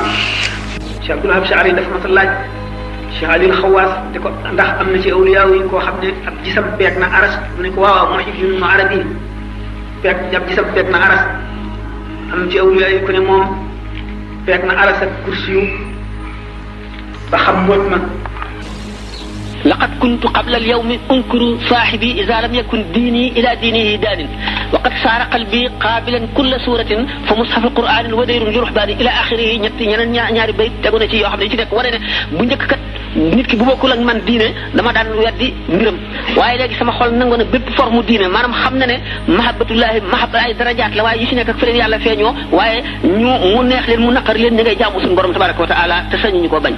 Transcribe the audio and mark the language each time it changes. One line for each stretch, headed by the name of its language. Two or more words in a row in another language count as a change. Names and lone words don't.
Wolof: Cheikh Abdul Wahab Sha'ari dafa ma sa laaj Cheikh Ali Xawaas te ko ndax am na ci awliya yi koo xam ne ab gisam peeg na aras mu ne ko waaw Muhyiddin Ibn Arabi ab gisam peeg na aras am ci awliya yi ku ne moom peeg na aras ak kursi yu ba xam mboot ma.
Arabic: لقد كنت قبل اليوم أنكر صاحبي إذا لم يكن ديني إلى دينه دان وقد صار قلبي قابلا كل سورة فمصحف القرآن ودير لرحباني إلى آخره
Wolof: ñaari bayt tegu na ci yoo xam ne ci nekk wane ne bu njëkk kat nit ki bu bokkul ak man diine dama daan weddi mbiram waaye léegi sama xol nangu na bépp forme diine maanaam xam na ne
Arabic: محبة الله محبة
Wolof: ay darajaat la waaye yi ci nekk ak fi leen yàlla feeñoo waaye mu neex leen mu naqar leen ñi ngay jaamu suñu borom
Arabic: تبارك وتعالى
Wolof: te sañu ñu ko bañ